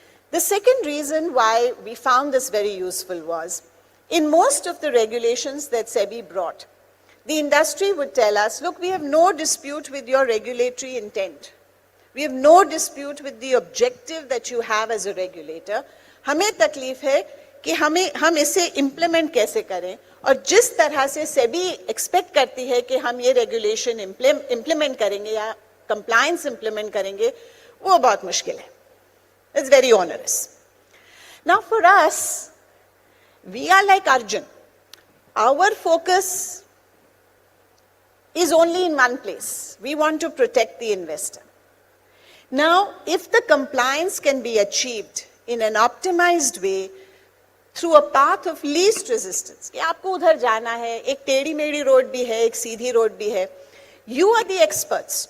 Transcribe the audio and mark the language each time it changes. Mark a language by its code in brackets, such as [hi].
[en] The second reason why we found this very useful was, in most of the regulations that SEBI brought, the industry would tell us, look, we have no dispute with your regulatory intent. We have no dispute with the objective that you have as a regulator. [hi] हमें तकलीफ है कि हम इसे implement कैसे करें और जिस तरह से SEBI expect करती है कि हम ये regulation implement करेंगे या compliance implement करेंगे, वो बहुत मुश्किल है. [en] It's very onerous. Now for us, we are like Arjun. Our focus is only in one place. We want to protect the investor. Now, if the compliance can be achieved in an optimized way through a path of least resistance, [hi] कि आपको उधर जाना है, एक टेढ़ी मेढ़ी road भी है, [en] एक सीधी रोड भी है, you are the experts.